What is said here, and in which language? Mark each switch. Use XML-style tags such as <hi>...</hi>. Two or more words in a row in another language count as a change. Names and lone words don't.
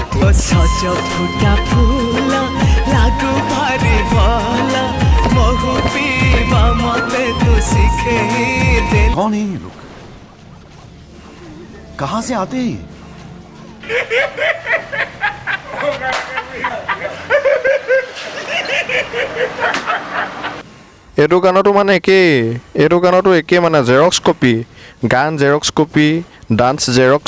<or>ସଜ ଫୁଟା ଫୁଲ ଲାଗୁ ଭାରି ଭଲ ମହୁ ପିଇବା ମତେ ତୁ ଶିଖେଇ ଦେ</or> <hi>कौन है ये लोग कहां से आते हैं ये?</hi> <as>এইটো গানতো মানে একেই মানে</as> <en>xerox copy</en> <as>গান</as> <en>xerox copy dance xerox</en>